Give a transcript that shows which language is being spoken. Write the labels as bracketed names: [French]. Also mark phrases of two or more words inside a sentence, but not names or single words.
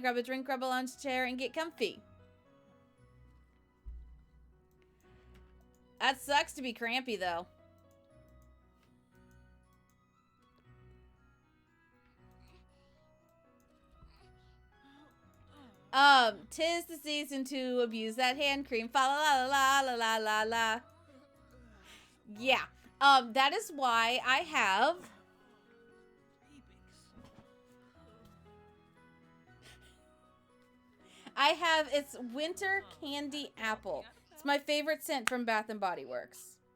[English] Grab a drink, grab a lounge chair, and get comfy. That sucks to be crampy, though. Tis the season to abuse that hand cream. Fa la la la la la la. Yeah. That is why I have... it's Winter Candy Apple. It's my favorite scent from Bath and Body Works.